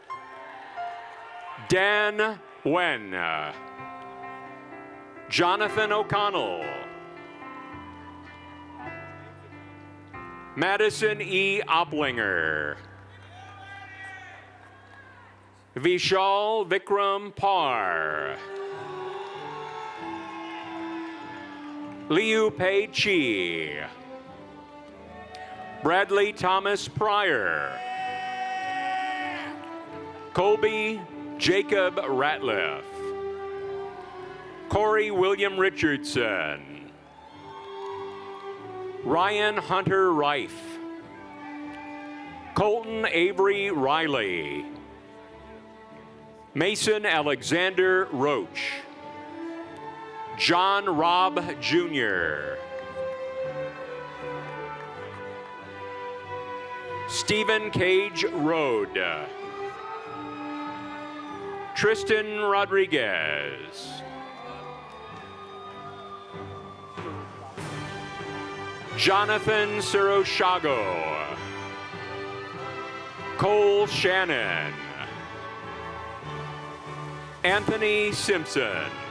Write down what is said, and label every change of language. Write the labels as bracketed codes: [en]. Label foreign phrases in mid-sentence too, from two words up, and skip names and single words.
[en] Dan Wen. Jonathan O'Connell. Madison E. Oplinger. Vishal Vikram Par. Liu Pei Chi. Bradley Thomas Pryor. Colby Jacob Ratliff. Corey William Richardson. Ryan Hunter Rife. Colton Avery Riley. Mason Alexander Roach. John Robb Jr. Stephen Cage Road. Tristan Rodriguez. Jonathan Siroshago. Cole Shannon. Anthony Simpson.